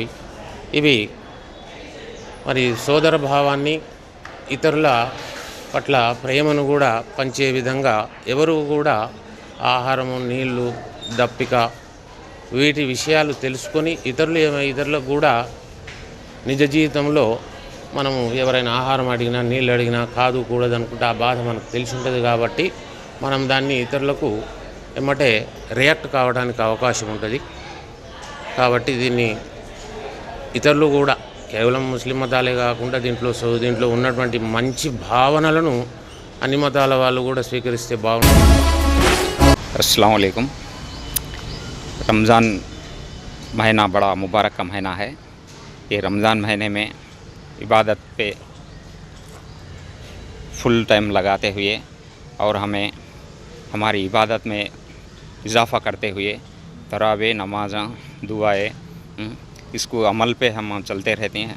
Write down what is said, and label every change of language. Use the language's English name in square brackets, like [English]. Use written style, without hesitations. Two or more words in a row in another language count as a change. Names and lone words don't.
[Telugu] ఇవి మరి సోదర భావాన్ని, ఇతరుల పట్ల ప్రేమను కూడా పంచే విధంగా ఎవరు కూడా ఆహారము, నీళ్లు, దప్పిక వీటి విషయాలు తెలుసుకొని ఇతరులకు కూడా నిజ జీవితంలో మనము ఎవరైనా ఆహారం అడిగినా, నీళ్ళు అడిగినా కాదు కూడదనుకుంటే ఆ బాధ మనకు తెలిసి ఉంటుంది కాబట్టి మనం దాన్ని ఇతరులకు ఎమ్మటే రియాక్ట్ కావడానికి అవకాశం ఉంటుంది. కాబట్టి దీన్ని ఇతరులు కూడా కేవలం ముస్లిం మతాలే కాకుండా దీంట్లో ఉన్నటువంటి మంచి భావనలను అన్ని మతాల వాళ్ళు కూడా స్వీకరిస్తే బాగుంటుంది. [Arabic] السلام عليكم. [Hindi] रमज़ान महीना बड़ा मुबारक का महीना है। ये रमज़ान महीने में इबादत पे [English] full time [Hindi] लगाते हुए और हमें हमारी इबादत में इजाफ़ा करते हुए तरावे, नमाज़, दुआएं, इसको अमल पे हम चलते रहते हैं।